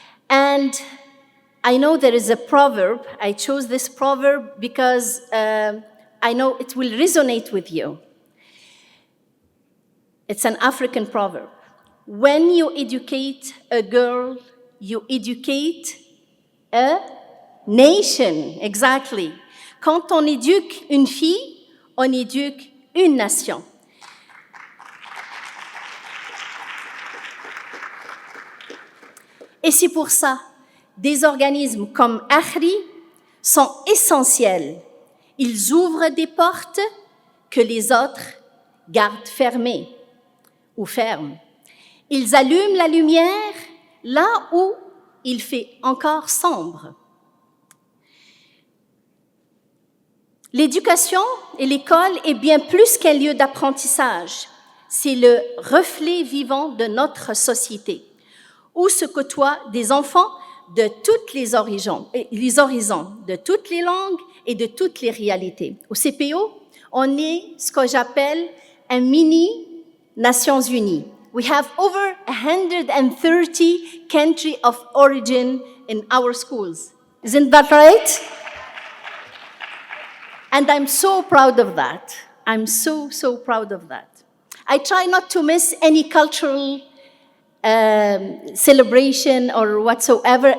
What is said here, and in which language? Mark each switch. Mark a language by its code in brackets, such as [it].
[en] And I know there is a proverb. I chose this proverb because I know it will resonate with you. It's an African proverb. When you educate a girl, you educate a nation. Exactly. [fr] Quand on éduque une fille, on éduque une nation. Et c'est pour ça, des organismes comme AKHRI sont essentiels. Ils ouvrent des portes que les autres gardent fermées ou ferment. Ils allument la lumière là où il fait encore sombre. L'éducation et l'école est bien plus qu'un lieu d'apprentissage. C'est le reflet vivant de notre société, où se côtoient des enfants de toutes les horizons, de toutes les langues et de toutes les réalités. Au CPO, on est ce que j'appelle un mini Nations Unies. [en] We have over 130 countries of origin in our schools. Isn't that right? And I'm so proud of that. I'm so proud of that. I try not to miss any cultural celebration or whatsoever.